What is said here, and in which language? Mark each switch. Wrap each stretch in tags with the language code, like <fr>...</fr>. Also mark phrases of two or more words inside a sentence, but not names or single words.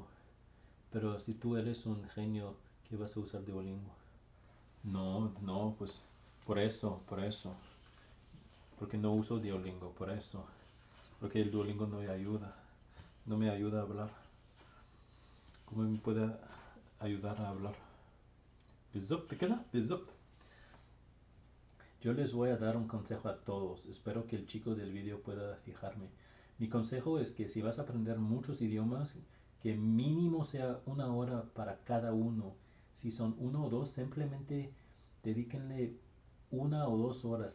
<es>Pero si tú eres un genio, ¿qué vas a usar Duolingo? No, no, pues por eso. Porque no uso Duolingo, por eso. Porque el Duolingo no me ayuda a hablar. ¿Cómo me puede ayudar a hablar?</es> <ar>بالظبط كده بالظبط.</ar> <es>Yo les voy a dar un consejo a todos. Espero que el chico del vídeo pueda fijarme. Mi consejo es que si vas a aprender muchos idiomas, que mínimo sea 1 hora para cada uno. Si son uno o dos, simplemente dedíquenle 1 o 2 horas.</es>